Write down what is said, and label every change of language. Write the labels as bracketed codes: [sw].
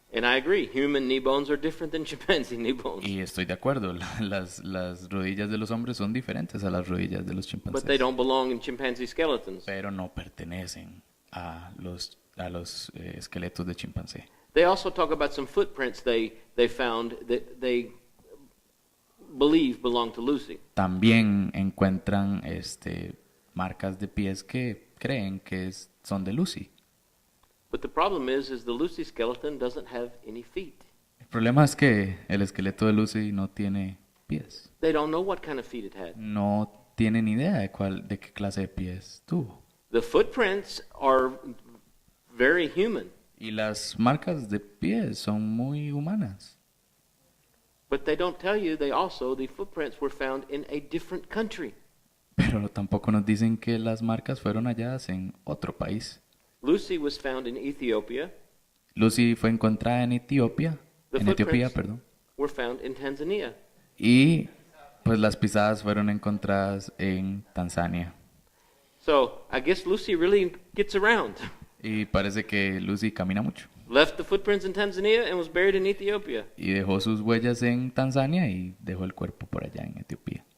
[en] And I agree, human knee bones are different than chimpanzee knee bones. [es] Y estoy de acuerdo, las rodillas de los hombres son diferentes a las rodillas de los [en] But [es] chimpancés. [en] they don't belong in chimpanzee skeletons. [es] Pero no pertenecen a los esqueletos de chimpancé. [en] They also talk about some footprints they found that they believe belong to Lucy. [es] También encuentran marcas de pies que creen que son de Lucy. [en] But the problem is the Lucy skeleton doesn't have any feet. [es] El problema es que el esqueleto de Lucy no tiene pies. [en] They don't know what kind of feet it had. [es] No tienen idea de qué clase de pies tuvo. [en] The footprints are very human, [es] Y las marcas de pies son muy humanas. [en] but they don't tell you the footprints were found in a different country. [es] Pero tampoco nos dicen que las marcas fueron halladas en otro país. [en] Lucy was found in Ethiopia. [es] Lucy fue encontrada en Etiopía, [en] The [es] Etiopía, [en] footprints were found in Tanzania. [es] y pues las pisadas fueron encontradas en Tanzania. [en] So I guess Lucy really gets around. [es] Y parece que Lucy camina mucho. [en] Left the footprints in Tanzania and was buried in Ethiopia. [es] Y dejó sus huellas en Tanzania y dejó el cuerpo por allá en Etiopía.